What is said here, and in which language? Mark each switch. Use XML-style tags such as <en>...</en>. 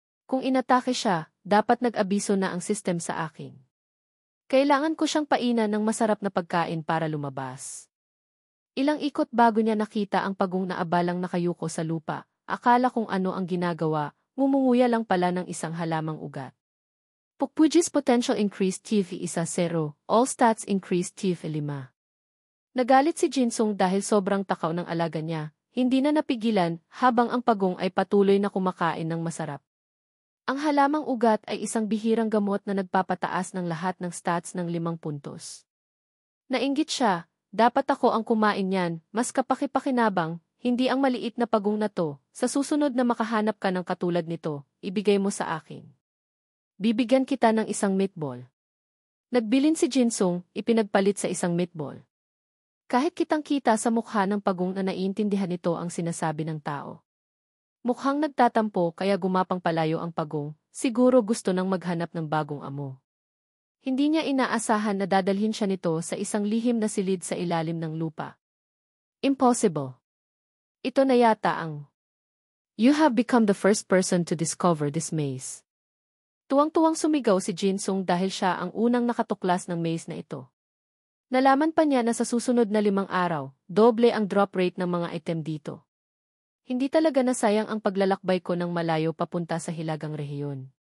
<tl>Kung inatake siya, dapat nag-abiso na ang system sa akin. Kailangan ko siyang painan ng masarap na pagkain para lumabas. Ilang ikot bago niya nakita ang pagong na abalang nakayuko sa lupa, akala kung ano ang ginagawa, ngumunguya lang pala ng isang halamang ugat.</tl> <en>Pukpuji's potential increased TV isa 0, all stats increased TV 5.</en> <tl>Nagalit si Jinsung dahil sobrang takaw ng alaga niya, hindi na napigilan habang ang pagong ay patuloy na kumakain ng masarap. Ang halamang ugat ay isang bihirang gamot na nagpapataas ng lahat ng stats ng 5 puntos. Nainggit siya, dapat ako ang kumain niyan, mas kapaki-pakinabang, hindi ang maliit na pagong na to, sa susunod na makahanap ka ng katulad nito, ibigay mo sa akin. Bibigyan kita ng isang meatball. Nagbilin si Jinsung, ipinagpalit sa isang meatball. Kahit kitang-kita sa mukha ng pagong na naiintindihan nito ang sinasabi ng tao. Mukhang nagtatampo kaya gumapang palayo ang pagong, siguro gusto nang maghanap ng bagong amo. Hindi niya inaasahan na dadalhin siya nito sa isang lihim na silid sa ilalim ng lupa.</tl> <en>Impossible.</en> <tl>Ito na yata ang</tl> <en>You have become the first person to discover this maze.</en> <tl>Tuwang-tuwang sumigaw si Jinsung dahil siya ang unang nakatuklas ng maze na ito. Nalaman pa niya na sa susunod na 5 araw, doble ang drop rate ng mga item dito. Hindi talaga nasayang ang paglalakbay ko ng malayo papunta sa hilagang rehiyon.</tl>